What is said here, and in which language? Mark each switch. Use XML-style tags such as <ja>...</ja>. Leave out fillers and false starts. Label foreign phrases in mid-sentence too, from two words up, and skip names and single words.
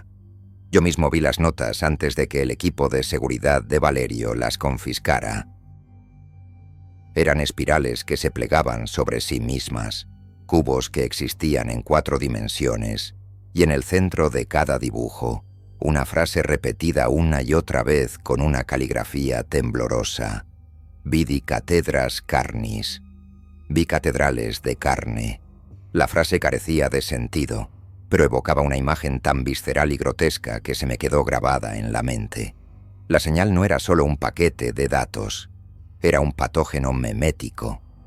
<es>Yo mismo vi las notas antes de que el equipo de seguridad de Valerio las confiscara. Eran espirales que se plegaban sobre sí mismas, cubos que existían en 4 dimensiones, y en el centro de cada dibujo, una frase repetida una y otra vez con una caligrafía temblorosa.</es> <la>Vidi catedras carnis.</la> <es>Vi catedrales de carne. La frase carecía de sentido. pero evocaba una imagen tan visceral y grotesca que se me quedó grabada en la mente. La señal no era solo un paquete de datos, era un patógeno memético.</es>